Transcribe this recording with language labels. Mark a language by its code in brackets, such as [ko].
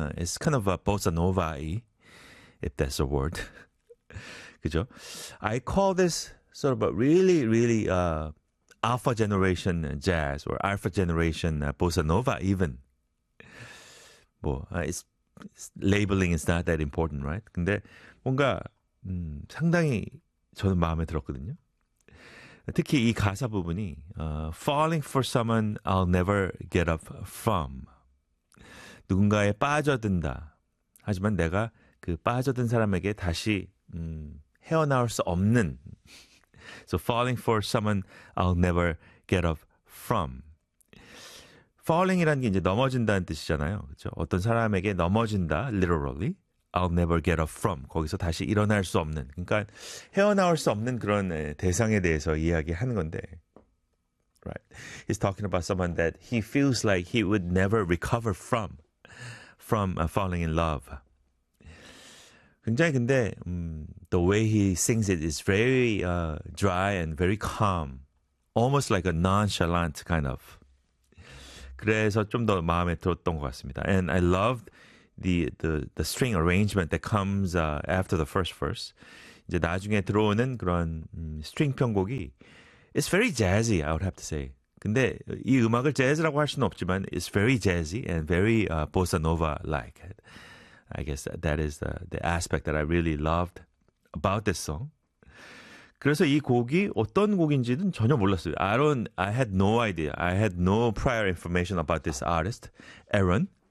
[en] It's kind of a bossa nova-y, if that's a word. [ko] 그죠? [en] I call this sort of a really, really alpha generation jazz or alpha generation bossa nova even. Well, it's labeling is not that important, right? [ko] 근데 뭔가 상당히 저는 마음에 들었거든요. 특히 이 가사 부분이 [en] falling for someone I'll never get up from. [ko] 누군가에 빠져든다. 하지만 내가 그 빠져든 사람에게 다시 헤어나올 수 없는. [en] So falling for someone I'll never get up from. [ko] Falling이라는 게 이제 넘어진다는 뜻이잖아요. 그렇죠? 어떤 사람에게 넘어진다. [en] Literally. I'll never get up from. [ko] 거기서 다시 일어날 수 없는. 그러니까 헤어나올 수 없는 그런 대상에 대해서 이야기하는 건데. [en] Right. He's talking about someone that he feels like he would never recover from falling in love. [ko] 굉장히 근데 [en] the way he sings it is very dry and very calm. Almost like a nonchalant kind of. [ko] 그래서 좀 더 마음에 들었던 것 같습니다. [en] And I loved the string arrangement that comes after the first verse. [ko] 이제 나중에 들어오는 그런 string 편곡이 [en] it's very jazzy, I would have to say. [ko] 근데 이 음악을 재즈라고 할 수는 없지만 [en] it's very jazzy and very bossa nova-like. I guess that is the aspect that I really loved about this song. [ko] 그래서 이 곡이 어떤 곡인지는 전혀 몰랐어요. [en] I had no idea. I had no prior information about this artist, Aaron.